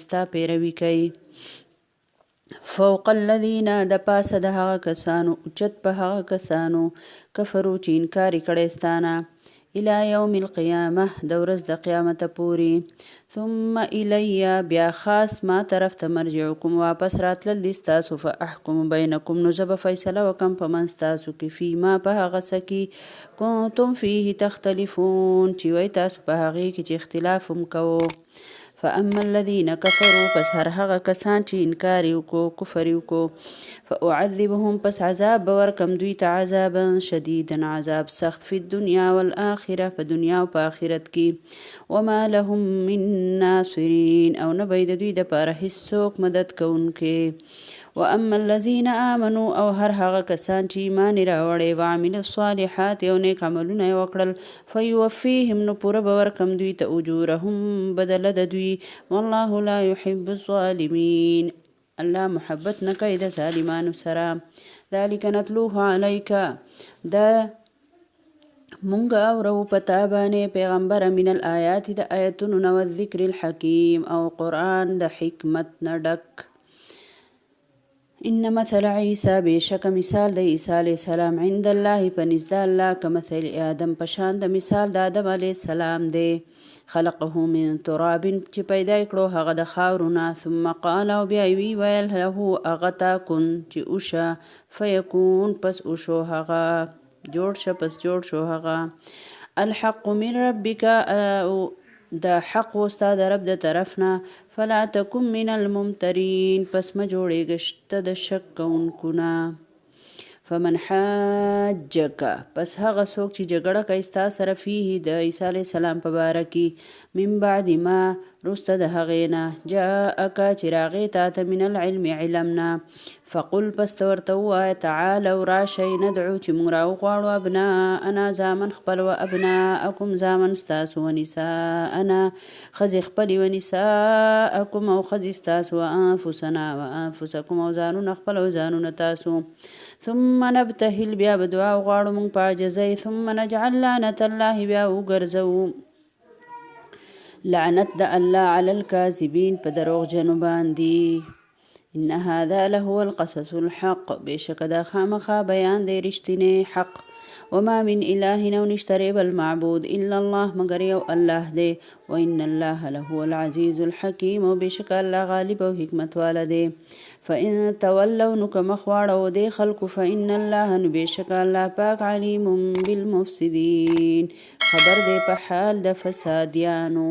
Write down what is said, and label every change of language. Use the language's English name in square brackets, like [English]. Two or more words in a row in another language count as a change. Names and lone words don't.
[Pashto] ستا پیروي کوي [Arabic] فوق الذین [Pashto] د پاسه د هغه کسانو اوچت په هغه کسانو کفرو چې انکار یې کړی ستانه [Arabic] الی یوم القیامه [Pashto] د ورځ د قیامت پورې [Arabic] ثم الی [Pashto] بیا خاص ما طرف ته مرجعکم واپس راتلل دي ستاسو [Arabic] فاحکم بینکم [Pashto] نو زه به فیصله وکم په منځ ستاسو کې فیما په هغه څه کې [Arabic] کنتم فیه تختلفون [Pashto] چې وای تاسو په هغې کې چې اختلاف هم کوو [Arabic] فاما الذين كفروا [Pashto] پس هر هغه کسان چې انکار یې وکړو کفر یې وکړو فاعذبهم پس عذاب به ورکم دوی ته [Arabic] عذابا شدیدا [Pashto] عذاب سخت [Arabic] فی الدنیا والآخره [Pashto] په دنیا او په آخرت کې [Arabic] وما لهم من ناصرین [Pashto] او نه به د دوی دپاره هیڅوک مدد کوونکي [Arabic] واما الذين آمنوا [Pashto] او هر هغه کسان چې ایمان یې راوړی [Arabic] وعملوا الصالحات [Pashto] او نیک عملونه یې وکړل فیوفیهم نو پوره به ورکم دوی ته اجورهم بدله د دوی [Arabic] والله لا يحب الظالمین [Pashto] الله محبت نه کوي د ظالمانو سره [Arabic] ذلک نتلوه علیک [Pashto] دا مونږ اورو پتا باندې پیغمبر [Arabic] من الآیات [Pashto] د آیتونو نو [Arabic] الذکر الحکیم [Pashto] او قرآن د حکمت نه ډک [Arabic] ان مثل عیسی [Pashto] بشک مثال د عیسی علیه السلام [Arabic] عند الله [Pashto] پنځ د الله [Arabic] کمثل آدم [Pashto] پشان د مثال د آدم علیه السلام دی [Arabic] خلقه من تراب [Pashto] چې پیدا کړو هغه د خاورونه [Arabic] ثم قال [Pashto] او بیا وی ویل له هغه تا کن چې اوشه فیکون پس اوشو هغه جوړ شه پس جوړ شو هغه [Arabic] الحق من ربک [Pashto] د حق وستا د رب د طرف نه [Arabic] فلا تکن من الممترین [Pashto] پس ما جوړېږه ته د شک کوونکو نه [Arabic] فمن حاجک [Pashto] پس هغه څوک چې جګړه کوي ستا سره فيه د عیسی علیه السلام په باره کې [Arabic] من بعد ما [Pashto] وروسته د هغې نه جاءک چې راغی تا ته من العلم علم نه فقل پس ته ورته ووایه تعالوا راشئ ندعو چې موږ راوغواړو ابناءنا زامن خپل [Arabic] و ابناءکم [Pashto] زامن ستاسو ونساءنا ښځې خپلې ونساءکم او ښځې ستاسو [Arabic] وانفسنا وانفسکم [Pashto] او ځانونه خپل او ځانونه تاسو [Arabic] ثم نبتهل [Pashto] بیا به دعا وغواړو موږ په عاجزۍ [Arabic] ثم نجعل لعنة الله [Pashto] بیا وګرځوو لعنت د الله [Arabic] علی الکاذبین [Pashto] په دروغجنو باندې [Arabic] ان هذا لهو القصص الحق [Pashto] بشک دا خامخا بیان دی رښتینی حق [Arabic] وما من اله [Pashto] نو نشته بل معبود [Arabic] الا الله [Pashto] مگر یو الله دی [Arabic] وان الله لهو العزیز الحکیم [Pashto] او بشک الله غالب او حکمت والا دی [Arabic] فان تولوا [Pashto] نو که مخ واړو دی خلکو [Arabic] فان الله [Pashto] نو بشک الله پاک [Arabic] علیم بالمفسدین [Pashto] خبر دی په حال د فسادیانو.